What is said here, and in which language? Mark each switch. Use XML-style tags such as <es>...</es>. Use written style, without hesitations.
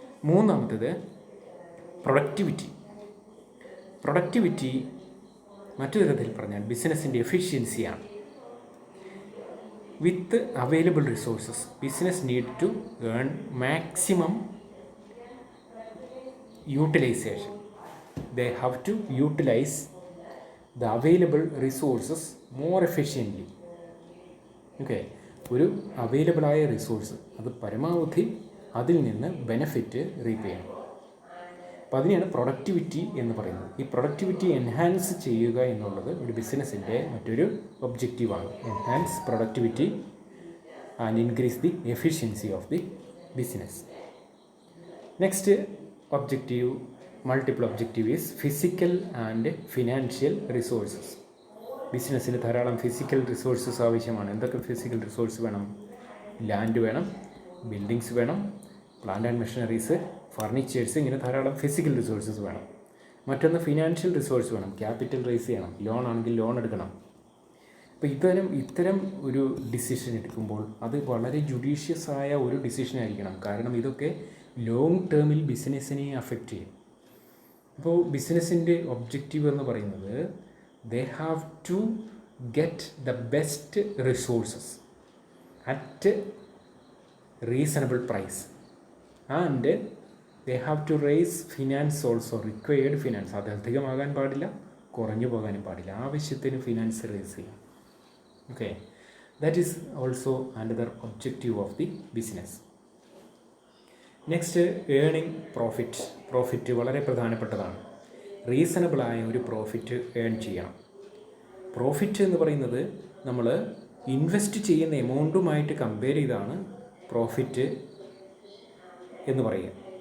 <ml>മൂന്നാമത്തേത് productivity. Productivity മറ്റു തരത്തിൽ പറഞ്ഞാൽ ബിസിനസ്സിൻ്റെ എഫിഷ്യൻസിയാണ്.</ml> <en>With available resources business need to earn maximum utilization. They have to utilize the available resources more efficiently.</en> <ml>Okay, ഒരു അവൈലബിളായ resource അത് പരമാവധി അതിൽ നിന്ന് ബെനഫിറ്റ് റീപ്പ് ചെയ്യണം. അപ്പോൾ അതിനെയാണ് പ്രൊഡക്ടിവിറ്റി എന്ന് പറയുന്നത്. ഈ പ്രൊഡക്ടിവിറ്റി എൻഹാൻസ് ചെയ്യുക എന്നുള്ളത് ഒരു ബിസിനസ്സിൻ്റെ മറ്റൊരു ഒബ്ജക്റ്റീവാണ്.</ml> <en>Enhance productivity and increase the efficiency of the business. Next objective, multiple objective is physical and financial resources.</en> <ml>ബിസിനസ്സിന് ധാരാളം ഫിസിക്കൽ റിസോഴ്സസ് ആവശ്യമാണ്. എന്തൊക്കെ ഫിസിക്കൽ റിസോഴ്സ് വേണം? ലാൻഡ് വേണം, ബിൽഡിങ്സ് വേണം, പ്ലാന്റ് ആൻഡ് മെഷീനറീസ്, ഫർണിച്ചേഴ്സ്, ഇങ്ങനെ ധാരാളം ഫിസിക്കൽ റിസോഴ്സസ് വേണം. മറ്റൊന്ന് ഫിനാൻഷ്യൽ റിസോഴ്സ് വേണം, ക്യാപിറ്റൽ റേസ് ചെയ്യണം, ലോൺ ആണെങ്കിൽ ലോൺ എടുക്കണം. അപ്പോൾ ഇത്തരം ഒരു ഡിസിഷൻ എടുക്കുമ്പോൾ അത് വളരെ ജുഡീഷ്യസ് ആയ ഒരു ഡിസിഷൻ ആയിരിക്കണം. കാരണം ഇതൊക്കെ ലോങ് ടേമിൽ ബിസിനസ്സിനെ അഫക്റ്റ് ചെയ്യും. അപ്പോൾ ബിസിനസ്സിൻ്റെ ഒബ്ജക്റ്റീവ് എന്ന് പറയുന്നത്</ml> <en>they have to get the best resources at reasonable price and they have to raise finance also, required finance.</en> <ml>അത് അധികമാകാൻ പാടില്ല, കുറഞ്ഞു പോകാനും പാടില്ല, ആവശ്യത്തിന് ഫിനാൻസ് റേസ് ചെയ്യാം.</ml> <en>Okay, that is also another objective of the business.</en> <ml>Next, earning profit വളരെ പ്രധാനപ്പെട്ടതാണ്. റീസണബിളായ ഒരു പ്രോഫിറ്റ് ഏൺ ചെയ്യണം. പ്രോഫിറ്റ് എന്ന് പറയുന്നത് നമ്മൾ ഇൻവെസ്റ്റ് ചെയ്യുന്ന എമൗണ്ടുമായിട്ട് കമ്പയർ ചെയ്താണ് പ്രോഫിറ്റ് എന്ന് പറയുക.</ml>